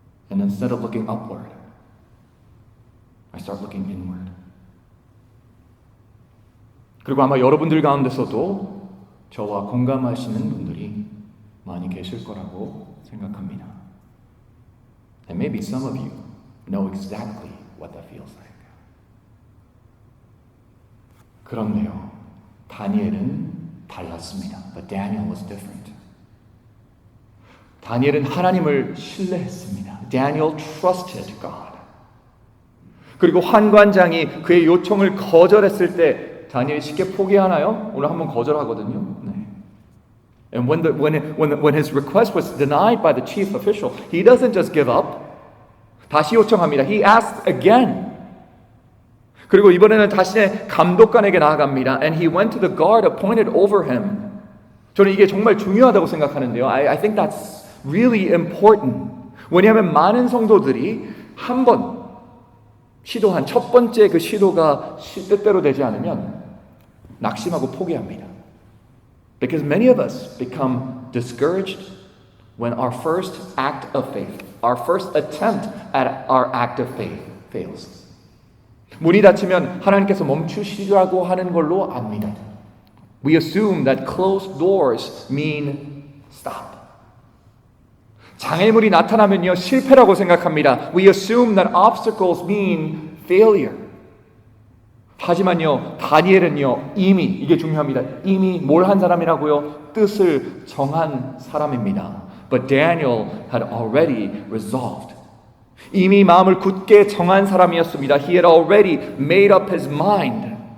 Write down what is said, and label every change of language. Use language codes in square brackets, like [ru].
[en] And instead of looking upward, I start looking inward. [ko] 그리고 아마 여러분들 가운데서도 저와 공감하시는 분들이 많이 계실 거라고 생각합니다. [en] And maybe some of you know exactly what that feels like. [ko] 그런데요, 다니엘은 달랐습니다. [en] But Daniel was different. [ko] 다니엘은 하나님을 신뢰했습니다. [en] Daniel trusted God. [ko] 그리고 환관장이 그의 요청을 거절했을 때 다니엘이 쉽게 포기하나요? 오늘 한번 거절하거든요. 네. [en] And when his request was denied by the chief official, he doesn't just give up. [ko] 다시 요청합니다. [en] He asked again. [ko] 그리고 이번에는 자신의 감독관에게 나아갑니다. [en] And he went to the guard appointed over him. [ko] 저는 이게 정말 중요하다고 생각하는데요. [en] I think that's really important. [ko] 왜냐하면 많은 성도들이 한 번 시도한 첫 번째 그 시도가 뜻대로 되지 않으면 낙심하고 포기합니다. [en] Because many of us become discouraged when our first act of faith, our first attempt at our act of faith fails. [ko] 문이 닫히면 하나님께서 멈추시라고 하는 걸로 압니다. [en] We assume that closed doors mean stop. [ko] 장애물이 나타나면요 실패라고 생각합니다. [en] We assume that obstacles mean failure. [ko] 하지만요 다니엘은요 이미 이게 중요합니다. 이미 뭘 한 사람이라고요? 뜻을 정한 사람입니다. [en] But Daniel had already resolved. [ko] 이미 마음을 굳게 정한 사람이었습니다. [en] He had already made up his mind.